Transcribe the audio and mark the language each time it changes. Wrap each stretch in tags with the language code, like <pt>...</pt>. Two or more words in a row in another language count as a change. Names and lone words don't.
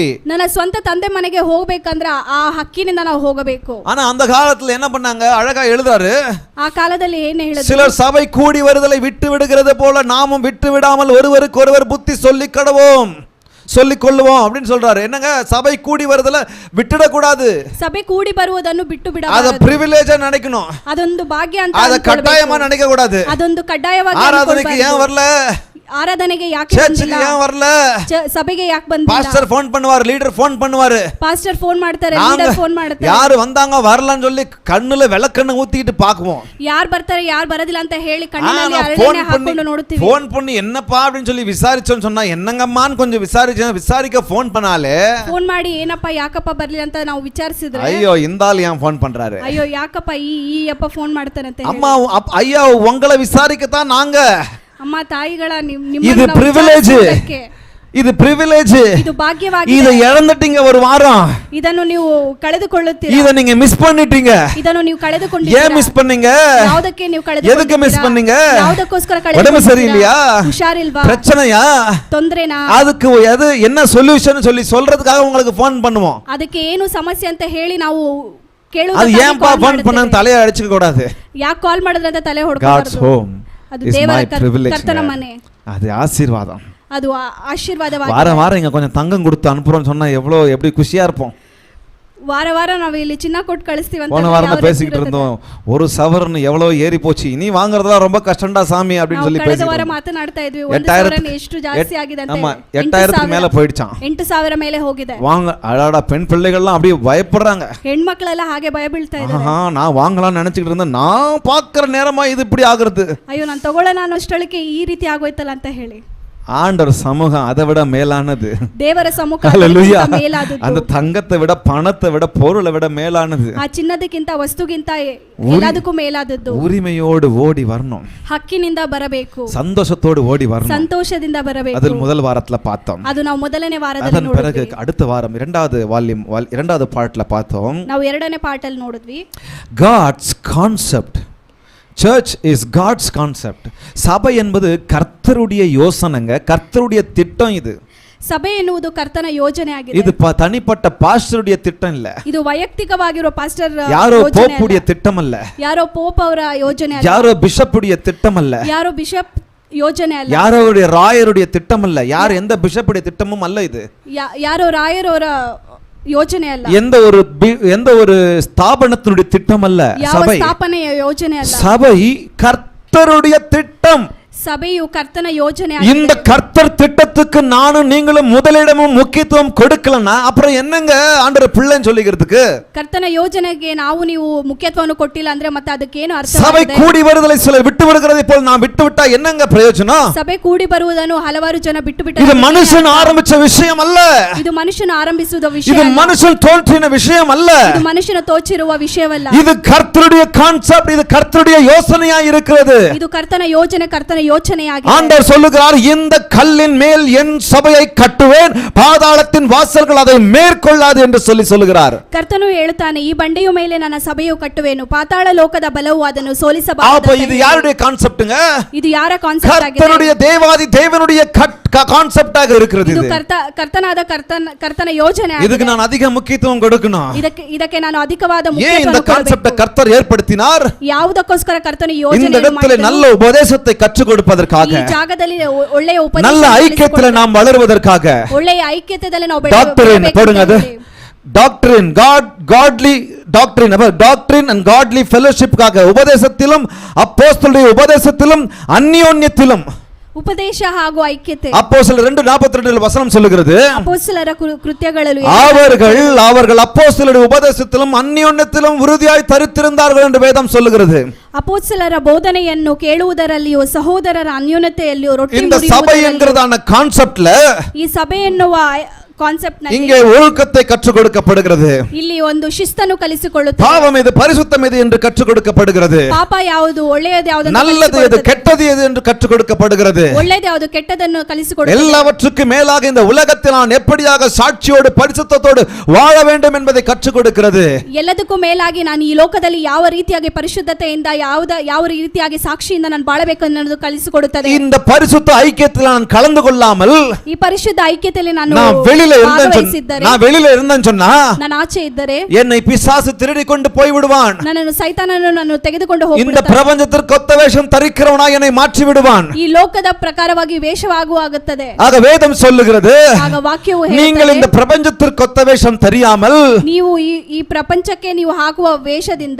<kn>ನನ್ನ ಸ್ವಂತ ತಂದೆ ಮನೆಗೆ ಹೋಗಬೇಕಂದ್ರೆ ಆ ಹಕ್ಕಿನಿಂದ ನಾವು ಹೋಗಬೇಕು.</kn> <ta>ஆனா அந்த காலத்துல என்ன பண்ணாங்க, அழகா எழுதுறாரு,</ta> <kn>ಆ ಕಾಲದಲ್ಲಿ ಏನು ಹೇಳಿದ್ರು,</kn> <ta>சிலர் சபை கூடி வருதலை விட்டு விடுகிறது போல நாமும் விட்டு விடாமல் ஒருவருக்கு ஒருவர் புத்தி சொல்லிக் கடவோம் சொல்லிக் கொள்ளுவோம் அப்படின்னு சொல்றாரு. என்னங்க, சபை கூடி வருதல விட்டுட கூடாது.</ta> <kn>ಸಭೆ ಕೂಡಿ ಬರುವುದನ್ನು ಬಿಟ್ಟು ಅದ ಬಿಡಬಾರದು.</kn> <ta>ಪ್ರಿವಿಲೇಜ್ நினைக்கணும்,</ta> <kn>ಅದೊಂದು ಭಾಗ್ಯ ಅಂತ</kn> <ta>அத கட்டாயமா நினைக்க கூடாது.</ta> <kn>ಅದೊಂದು ಕಡ್ಡಾಯವಾಗಿ</kn> <ta>ಆರಾಧನೆಗೆ ஏன் வரல,</ta> <kn>ಆರಾಧನೆಗೆ ಯಾಕೆ</kn> <ta>ಚರ್ಚ್ಗೆ ಏನ್ வரல,</ta> <kn>ಸಭೆಗೆ ಯಾಕೆ ಬಂದಿಲ್ಲ?</kn> <en>pastor phone</en> <ta>பண்ணுவார்,</ta> <en>leader phone</en> <ta>பண்ணுவாரு,</ta> <en>pastor phone</en> <kn>ಮಾಡ್ತಾರೆ,</kn> <en>leader phone</en> <kn>ಮಾಡ್ತಾರೆ.</kn> <ta>ಯಾರು வந்தாங்க வரலன்னு சொல்லி கண்ணுல விளக்கெண்ண ஊத்திட்டு பாக்குவோம்.</ta> <kn>ಯಾರು ಬರ್ತಾರೆ ಯಾರು ಬರೋದಿಲ್ಲ ಅಂತ ಹೇಳಿ ಕಣ್ಣಿನಲ್ಲಿ ಹರಳೆಣ್ಣೆ ಹಾಕೊಂಡು ನೋಡುತ್ತೀವಿ.</kn> <ta>ಫೋನ್ பண்ணி என்னப்பா அப்படின்னு சொல்லி விசாரிச்சோன்னு சொன்னா என்னங்கம்மான்னு கொஞ்சம் விசாரிக்க ஃபோன் பண்ணாலே,</ta> <kn>ಫೋನ್ ಮಾಡಿ ಏನಪ್ಪ ಯಾಕಪ್ಪ ಬರ್ಲಿಲ್ಲ ಅಂತ ನಾವು ವಿಚಾರಿಸಿದ್ರೆ,</kn> <ta>ஐயோ இந்த ஆள் ஏன் ஃபோன் பண்றாரு,</ta> <kn>ಅಯ್ಯೋ ಯಾಕಪ್ಪ ಈ ಅಪ್ಪ ಫೋನ್ ಮಾಡ್ತಾನಂತೆ.</kn> <ta>அம்மா ஐயா உங்களை விசாரிக்கத்தான் நாங்க.</ta> <kn>ಅಮ್ಮ ತಾಯಿಗಳ</kn> <ta>இது பிரிவிலேஜ், இது பிரிவிலேஜ்,</ta> <kn>ಇದು ಭಾಗ್ಯವಾಗಿದೆ.</kn> <ta>இத ಇழந்துட்டீங்க ஒரு வாரம்,</ta> <kn>ಇದನ್ನು ನೀವು ಕಳೆದುಕೊಳ್ಳುತ್ತೀರಾ,</kn> <ta>இத நீங்க மிஸ் பண்ணிட்டீங்க.</ta> <kn>ಇದನ್ನು ನೀವು ಕಳೆದುಕೊಂಡಿದ್ದೀರಾ.</kn> <ta>ஏன் மிஸ் பண்ணீங்க,</ta> <kn>ಯಾವುದಕ್ಕೆ ನೀವು ಕಳೆದುಕೊಂಡಿದ್ದೀರಾ,</kn> <ta>எதுக்கு மிஸ் பண்ணீங்க,</ta> <kn>ಯಾವುದಕ್ಕೋಸ್ಕರ</kn> <ta>உடம்பு</ta> <kn>ಕಳೆದುಕೊಂಡಿದ್ದೀರಾ,</kn> <ta>சரியில்லையா,</ta> <kn>ಹುಷಾರಿಲ್ವಾ,</kn> <ta>பிரச்சனையா,</ta> <kn>ತೊಂದರೆನಾ,</kn> <ta>அதுக்கு எது என்ன சொல்யூஷன் சொல்லி சொல்றதுக்காக உங்களுக்கு ஃபோன் பண்ணுவோம்.</ta> <kn>ಅದಕ್ಕೆ ಏನು ಸಮಸ್ಯೆ ಅಂತ ಹೇಳಿ ನಾವು</kn> <ta>அது</ta> <kn>ಕೇಳುವುದಕ್ಕೆ</kn> <ta>ஏன்பா ஃபோன் பண்ண தலைய ಅಡಿಚಿಕ கூடாது.</ta> <kn>ಯಾಕೆ ಕಾಲ್ ಮಾಡಿದ್ರೆ ಅಂತ ತಲೆ</kn> <en>God's</en> <kn>ಹೊಡ್ಕೋಬಾರದು.</kn> <en>home</en> <kn>ಅದು</kn> <en>is</en> <kn>ದೇವರ</kn> <en>my privilege.</en> <kn>ಕರ್ತನ ಮನೆ,</kn> <ta>அது ஆசீர்வாதம்.</ta> <kn>ಅದು ಆಶೀರ್ವಾದವಾಗಿದೆ.</kn> <ta>வாரம் வாரம் இங்க கொஞ்சம் தங்கம் கொடுத்து அனுப்புறோம்னு சொன்னா எப்படி குஷியா இருப்போம்.</ta> <kn>ವಾರ ವಾರ ನಾವು ಇಲ್ಲಿ ಚಿನ್ನ ಕೊಟ್ಟು ಕಳಿಸ್ತೀವಿ ಅಂತ</kn> <ta>போன வாரம் தான் பேசிக்கிட்டு இருந்தோம், ஒரு சவரன் எவ்வளவு ஏறி போச்சு, இனி வாங்குறதெல்லாம் ரொம்ப கஷ்டம்டா சாமி அப்படின்னு சொல்லி</ta> <kn>ಕಳೆದ ವಾರ</kn> <ta>பேசிக்கிட்டு</ta> <kn>ಮಾತನಾಡ್ತಾ ಇದ್ವಿ. 1000 ಎಷ್ಟು ಜಾಸ್ತಿ ಆಗಿದೆ ಅಂತ.</kn> <ta>ஆமா 8000க்கு மேல போயிடுச்சாம்.</ta> <kn>8000 ಮೇಲೆ ಹೋಗಿದೆ.</kn> <ta>வாங்க அடாடா, பெண் பிள்ளைகள்லாம் அப்படியே பயப்படுறாங்க.</ta> <kn>ಹೆಣ್ಮಕ್ಳೆಲ್ಲ ಹಾಗೆ ಭಯ ಬೀಳ್ತಾ ಇದ್ದಾರೆ.</kn> <ta>நான் வாங்கலாம்னு நினைச்சிட்டு இருந்தேன், நான் பாக்குற நேரமா இது இப்படி ஆகுறது,</ta> <kn>ಅಯ್ಯೋ ನಾನು ತಗೊಳ್ಳೋಣ ಅನ್ನೋ ಅಷ್ಟೊಳಕ್ಕೆ ಈ ರೀತಿ ಆಗೋಯ್ತಲ್ಲ ಅಂತ ಹೇಳಿ.</kn> <ta>ஆண்டவர் சமூகம் அதை விட மேலானது.</ta> <kn>ದೇವರ ಸಮ್ಮುಖ</kn> <ta>ஹல்லேலூயா.</ta> <kn>ಮೇಲಾದದ್ದು.</kn> <ta>அந்த தங்கத்தை விட பணத்தை விட பொருளை விட மேலானது.</ta> <kn>ಆ ಚಿನ್ನದಕ್ಕಿಂತ ವಸ್ತುಗಿಂತ ಎಲ್ಲದಕ್ಕೂ ಮೇಲಾದದ್ದು.</kn> <ta>உரிமையோடு ஓடி வரணும்,</ta> <kn>ಹಕ್ಕಿನಿಂದ ಬರಬೇಕು,</kn> <ta>சந்தோஷத்தோடு ஓடி வரணும்.</ta> <kn>ಸಂತೋಷದಿಂದ ಬರಬೇಕು.</kn> <ta>அதில் முதல் வாரத்துல பார்த்தோம்.</ta> <kn>ಅದು ನಾವು ಮೊದಲನೇ ವಾರದಲ್ಲಿ</kn> <ta>அதன் பிறகு</ta> <kn>ನೋಡಿದ್ವಿ.</kn> <ta>அடுத்த வாரம் இரண்டாவது பார்ட்ல பார்த்தோம்.</ta> <kn>ನಾವು ಎರಡನೇ ಪಾರ್ಟ್ ಅಲ್ಲಿ ನೋಡಿದ್ವಿ.</kn> <en>God's concept. Church is God's concept.</en> <ta>சபை என்பது கர்த்தருடைய யோசனைங்க, கர்த்தருடைய திட்டம். இது</ta> <kn>ಸಭೆ ಎನ್ನುವುದು ಕರ್ತನ ಯೋಜನೆ ಆಗಿದೆ.</kn> <ta>இது தனிப்பட்ட பாஸ்டருடைய திட்டம் இல்ல,</ta> <kn>ಇದು ವೈಯಕ್ತಿಕವಾಗಿರೋ ಪಾಸ್ಟರ್</kn> <ta>யாரோ போப்புடைய திட்டம் அல்ல,</ta> <kn>ಯಾರೋ ಪೋಪ್ ಅವರ ಯೋಜನೆ ಅಲ್ಲ,</kn> <ta>யாரோ பிஷப்புடைய திட்டம் அல்ல,</ta> <kn>ಯಾರೋ ಬಿಷಪ್ ಯೋಜನೆ ಅಲ್ಲ,</kn> <ta>யாரோடைய ராயருடைய திட்டம் அல்ல, யார் எந்த பிஷப்புடைய திட்டமும் அல்ல. இது</ta> <kn>ಯಾರೋ ರಾಯರವರ ಯೋಜನೆ ಅಲ್ಲ,</kn> <ta>எந்த ஒரு ஸ்தாபனத்தினுடைய திட்டம் அல்ல.</ta> <kn>ಯಾವ</kn> <ta>சபை</ta> <kn>ಸ್ಥಾಪನೆಯ ಯೋಜನೆ ಅಲ್ಲ.</kn> <ta>சபை கர்த்தருடைய திட்டம்.</ta> <kn>ಸಭೆಯು ಕರ್ತನ ಯೋಜನೆ</kn> <ta>இந்த கர்த்தர் திட்டத்துக்கு நானும் நீங்களும் முதலிடமும் முக்கியத்துவம் கொடுக்கலன்னா அப்புறம் என்னங்க ஆண்டவர் பிள்ளைன்னு சொல்லிக்கிறதுக்கு?</ta> <kn>ಕರ್ತನ ಯೋಜನೆಗೆ ನಾವು ನೀವು ಮುಖ್ಯತ್ವವನ್ನು ಕೊಟ್ಟಿಲ್ಲ ಅಂದ್ರೆ ಮತ್ತೆ ಅದಕ್ಕೆ ಏನು ಅರ್ಥ?</kn> <ta>சபை கூடி வருதலை சிலர் விட்டு விடுகிறதை போல் நான் விட்டு விட்டா என்னங்க பிரயோஜனம்?</ta> <kn>ಸಭೆ ಕೂಡಿ ಬರುವುದನ್ನು ಹಲವಾರು ಜನ ಬಿಟ್ಟು ಬಿಟ್ಟರೆ</kn> <ta>இது மனுஷன் ஆரம்பிச்ச விஷயம் அல்ல,</ta> <kn>ಇದು ಮನುಷ್ಯನ ಆರಂಭಿಸುವ ವಿಷಯ</kn> <ta>இது</ta> <kn>ಅಲ್ಲ,</kn> <ta>மனுஷன் தோன்றின விஷயம் அல்ல,</ta> <kn>ಇದು ಮನುಷ್ಯನ ತೋಚಿರುವ ವಿಷಯವಲ್ಲ,</kn> <ta>இது கர்த்தருடைய கான்செப்ட், இது கர்த்தருடைய யோசனையா இருக்கிறது.</ta> <kn>ಇದು ಕರ್ತನ ಯೋಜನೆ, ಕರ್ತನ ಯೋಚನೆಯಾಗಿದೆ.</kn> <ta>ஆண்டவர் சொல்லுகிறார், இந்த கல்லின் மேல் என் சபையை கட்டுவேன், பாதாளத்தின் வாசல்கள் அதை மேற்கொள்ளாது என்று சொல்லுகிறார்.</ta> <kn>ಕರ್ತನು ಹೇಳುತ್ತಾನೆ, ಈ ಬಂಡೆಯ ಮೇಲೆ ನನ್ನ ಸಭೆಯು ಕಟ್ಟುವೆನು, ಪಾತಾಳ ಲೋಕದ ಬಲವು ಅದನ್ನು ಸೋಲಿಸಬಾರದು.</kn> <ta>அப்ப இது யாருடைய கான்செப்ட்ங்க?</ta> <kn>ಇದು ಯಾರ ಕಾನ್ಸೆಪ್ಟ್ ಆಗಿದೆ?</kn> <ta>கர்த்தருடைய தேவாதி தேவனுடைய கான்செப்டாக இருக்கிறது.</ta> <kn>ಇದು ಕರ್ತನಾದ ಕರ್ತನ ಯೋಜನೆ ಆಗಿದೆ.</kn> <ta>இதுக்கு நான் அதிக முக்கியத்துவம் கொடுக்கணும்.</ta> <kn>ಇದಕ್ಕೆ ನಾನು ಅಧಿಕವಾದ</kn> <ta>ஏன் இந்த</ta> <kn>ಮುಖ್ಯತ್ವವನ್ನು</kn> <ta>கான்செப்டை கர்த்தர் ஏற்படுத்தினார்?</ta> <kn>ಯಾವುದಕ್ಕೋಸ್ಕರ ಕರ್ತನ</kn> <ta>இந்த</ta> <kn>ಯೋಜನೆ</kn> <ta>இடத்துல நல்ல உபதேசத்தை கற்றுக் கொடுப்பதற்காக,</ta> <kn>ಈ ಜಾಗದಲ್ಲಿ ಒಳ್ಳೆಯ ಉಪದೇಶ,</kn> <ta>நல்ல ஐக்கியத்துல நாம் வளருவதற்காக,</ta> <kn>ಒಳ್ಳೆಯ ಐಕ್ಯತೆಯಲ್ಲಿ ನಾವು</kn> <ta>டாக்டரின் போடுங்க, அது</ta> <en>doctrine godly doctrine doctrine and godly fellowship,</en> <ta>உபதேசத்திலும் அப்போஸ்தலருடைய உபதேசத்திலும் அந்யோன்யத்திலும்</ta> <kn>ಉಪದೇಶ ಹಾಗೂ ಐಕ್ಯತೆ.</kn> <ta>அப்போஸ்தலர் 2:42 வசனம் சொல்லுகிறது,</ta> <kn>ಅಪೊಸ್ತಲರ ಕೃತ್ಯಗಳಲ್ಲಿ</kn> <ta>அவர்கள் அப்போஸ்தலருடைய உபதேசத்திலும் அந்யோன்யத்திலும் உறுதியாய் தரித்திருந்தார்கள் என்று வேதம் சொல்லுகிறது.</ta> <kn>ಅಪೊಸ್ತಲರ ಬೋಧನೆಯನ್ನು ಕೇಳುವುದರಲ್ಲಿಯೂ ಸಹೋದರರ ಅನ್ಯೋನ್ಯತೆಯಲ್ಲಿಯೂ ರೊಟ್ಟಿ</kn> <ta>இந்த சபை என்கிறதான கான்செப்ட்ல</ta> <kn>ಈ ಸಭೆ ಎನ್ನುವ ಕಾನ್ಸೆಪ್ಟ್ ನಲ್ಲಿ</kn> <ta>இங்கே ஒழுக்கத்தை கற்றுக் கொடுக்கப்படுகிறது.</ta> <kn>ಇಲ್ಲಿ ಒಂದು ಶಿಸ್ತನ್ನು ಕಲಿಸಿಕೊಳ್ಳುತ್ತದೆ.</kn> <ta>பாவம் எது பரிசுத்தம் எது என்று கற்றுக் கொடுக்கப்படுகிறது.</ta> <kn>ಪಾಪ ಯಾವುದು ಒಳ್ಳೆಯದು ಯಾವುದು</kn> <ta>நல்லது எது கெட்டது எது என்று கற்றுக் கொடுக்கப்படுகிறது.</ta> <kn>ಒಳ್ಳೆಯದು ಯಾವುದು ಕೆಟ್ಟದನ್ನು ಕಲಿಸಿಕೊಡುತ್ತದೆ.</kn> <ta>எல்லாவற்றுக்கும் மேலாக இந்த உலகத்தில் நான் எப்படியாக சாட்சியோடு பரிசுத்தத்தோடு வாழ வேண்டும் என்பதை கற்றுக் கொடுக்கிறது.</ta> <kn>ಎಲ್ಲದಕ್ಕೂ ಮೇಲಾಗಿ ನಾನು ಈ ಲೋಕದಲ್ಲಿ ಯಾವ ರೀತಿಯಾಗಿ ಪರಿಶುದ್ಧತೆಯಿಂದ ಯಾವ ರೀತಿಯಾಗಿ ಸಾಕ್ಷಿಯಿಂದ ನಾನು ಬಾಳಬೇಕು ಅನ್ನೋದು ಕಲಿಸಿಕೊಡುತ್ತದೆ.</kn> <ta>இந்த பரிசுத்த ஐக்கியத்தில் நான் கலந்து கொள்ளாமல்</ta> <kn>ಈ ಪರಿಶುದ್ಧ ಐಕ್ಯತೆಯಲ್ಲಿ ನಾನು</kn> <ta>வெளியில இருந்தேன்னு சொன்னா</ta> <kn>ನಾನು ಆಚೆ ಇದ್ದರೆ</kn> <ta>என்னை பிசாசு திருடி கொண்டு போய் விடுவான்.</ta> <kn>ನನ್ನನ್ನು ಸೈತಾನನು ನಾನು ತೆಗೆದುಕೊಂಡು ಹೋಗುತ್ತಾನೆ.</kn> <ta>இந்த பிரபஞ்சத்திற்கு ஒத்த வேஷம் தரிக்கிறவனாய் என்னை மாற்றி விடுவான்.</ta> <kn>ಈ ಲೋಕದ ಪ್ರಕಾರವಾಗಿ ವೇಷವಾಗುತ್ತದೆ.</kn> <ta>ஆக வேதம் சொல்லுகிறது,</ta> <kn>ಆಗ ವಾಕ್ಯವು</kn> <ta>நீங்கள் இந்த பிரபஞ்சத்திற்கு ஒத்த வேஷம் தெரியாமல்</ta> <kn>ನೀವು ಈ ಪ್ರಪಂಚಕ್ಕೆ ನೀವು ಹಾಕುವ ವೇಷದಿಂದ</kn>